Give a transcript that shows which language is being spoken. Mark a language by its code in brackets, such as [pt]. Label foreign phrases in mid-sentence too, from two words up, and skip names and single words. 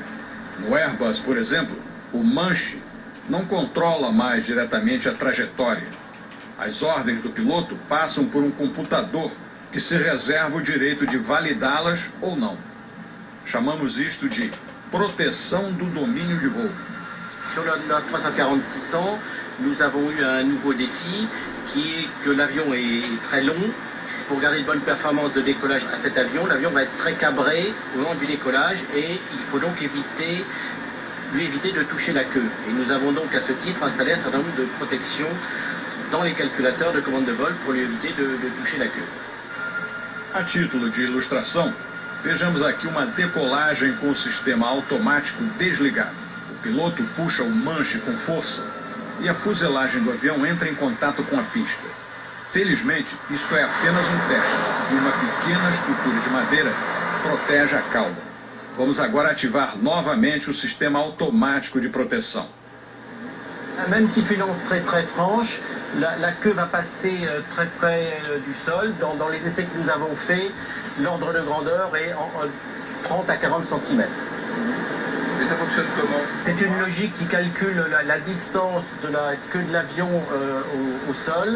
[pt] No Airbus, por exemplo, o manche não controla mais diretamente a trajetória. As ordens do piloto passam por um computador que se reserva o direito de validá-las ou não. Chamamos isto de proteção do domínio de voo. [fr] Sur le 340-600, nous avons eu un nouveau défi qui est que l'avion est très long. Pour garder de bonnes performances de décollage à cet avion, l'avion va être très cabré au moment du décollage et il faut donc lui éviter de toucher la queue. Et nous avons donc à ce titre installé un certain nombre de protections dans les calculateurs de commande de vol pour lui éviter de toucher la queue. [pt] A título de ilustração, vejamos aqui uma decolagem com o sistema automático desligado. O piloto puxa o manche com força e a fuselagem do avião entra em contato com a pista. Felizmente, isto é apenas um teste e uma pequena estrutura de madeira protege a cauda. Vamos agora ativar novamente o sistema automático de proteção. [fr] Même s'il fait une entrée très franche, la queue va passer très près du sol. Dans les essais que nous avons faits, l'ordre de grandeur est en 30 à 40 cm. Et ça fonctionne comment? C'est une logique qui calcule la distance de la queue de l'avion au sol.